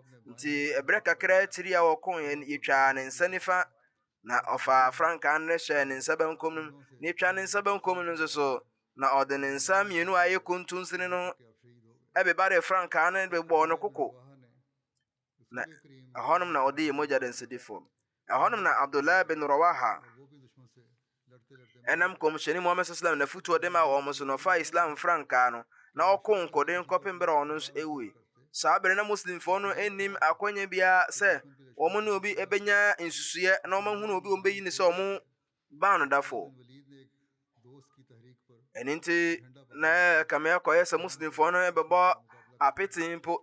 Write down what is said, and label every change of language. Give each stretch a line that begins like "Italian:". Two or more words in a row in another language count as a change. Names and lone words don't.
Akan: Nti ɛberɛ kakra tiri a wɔko yɛtwaa ne nsa nifa, na ɔfa frankaa no hyɛ ne nsa benkum no, na yɛtwa ne nsa benkum no nso so, na ɔde ne nsa mmienu a ɛyɛ kontomsini no ɛbɛbare frankaa no bɛbɔɔ no koko, na ɛhɔnom na ɔde yɛ mogya de nsedi fam. Ɛhɔnom na Abdullah bin Rawaha ɛnam kɔmhyɛni Muhammad
Arabic: صلى الله عليه وسلم
Akan: na futuo de ma wɔn so na ɔfa Islam frankaa no na ɔko nkɔden kɔpem bere ɔno nso ɛwui. Saa bere na Muslimfoɔ no anim akwanya biara sɛ wɔn ne obi ɛbɛnya nsusuyɛ na wɔn ahunu obi wɔn bɛyi ne sɛ wɔn ban no dafo. Ɛno nti na kame akɔyɛ sɛ Muslimfoɔ no ɛbɛbɔ apete mpo.